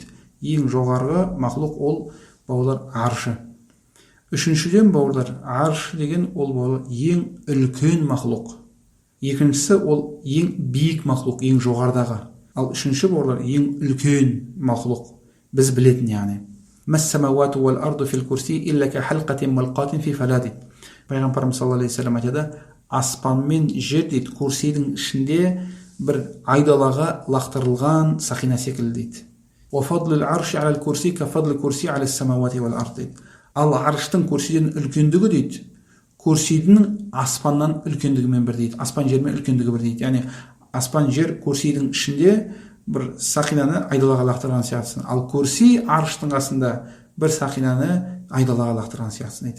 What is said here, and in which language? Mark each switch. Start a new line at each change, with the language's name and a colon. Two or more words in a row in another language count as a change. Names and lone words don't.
Kazakh: Ең жоғарғы мақлұқ ол бауырлар аршы. Үшіншіден бауырлар, арш деген ол бауырлар ең үлкен мақлұқ. Екіншісі ол ең биік мақлұқ, ең жоғардағы. Ал үшінші бауырлар ең үлкен мақлұқ, біз білетін яғни.
Arabic: ما السماوات والأرض في الكرسي إلا كحلقة ملقاة في فلاة.
Kazakh: Пайғамбарымыз
Arabic: صلى الله عليه وسلم
Kazakh: айтады: аспан мен жер дейді курсидің ішінде бір айдалаға лақтырылған сақина секілді дейді.
Arabic: وفضل العرش على الكرسي كفضل الكرسي على السماوات والأرض дейді.
Kazakh: Ал арштың курсиден үлкендігі дейді курсидің аспаннан үлкендігімен бір дейді. Аспан жермен үлкендігі бір дейді. Яғни аспан жер курсидің ішінде бір сақинаны айдалаға лақтырған сияқтысын. Ал курси арштың қасында бір сақинаны айдалаға лақтырған сияқтысын дейді.